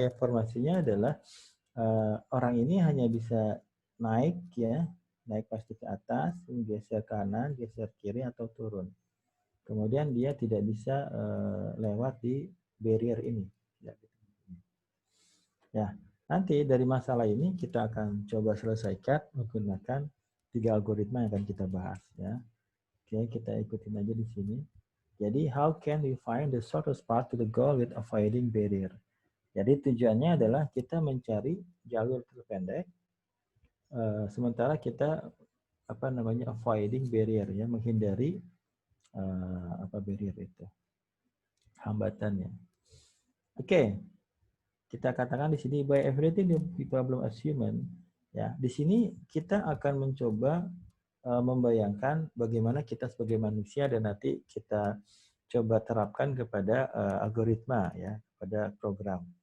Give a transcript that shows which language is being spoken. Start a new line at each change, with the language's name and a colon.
Indonesian: Informasinya adalah orang ini hanya bisa naik ya, naik pasti ke atas, geser kanan, geser kiri atau turun. Kemudian dia tidak bisa lewat di barrier ini. Ya, nanti dari masalah ini kita akan coba selesaikan menggunakan 3 algoritma yang akan kita bahas ya. Oke, kita ikutin aja di sini.
English: Jadi, how can we find the shortest path to the goal with avoiding barrier?
Indonesian: Jadi tujuannya adalah kita mencari jalur terpendek, sementara kita apa namanya,
English: avoiding barrier
Indonesian: ya, menghindari apa barrier itu, hambatannya. Oke, kita katakan di sini
English: by everything the problem as human.
Indonesian: Ya, di sini kita akan mencoba membayangkan bagaimana kita sebagai manusia dan nanti kita coba terapkan kepada algoritma ya, pada program.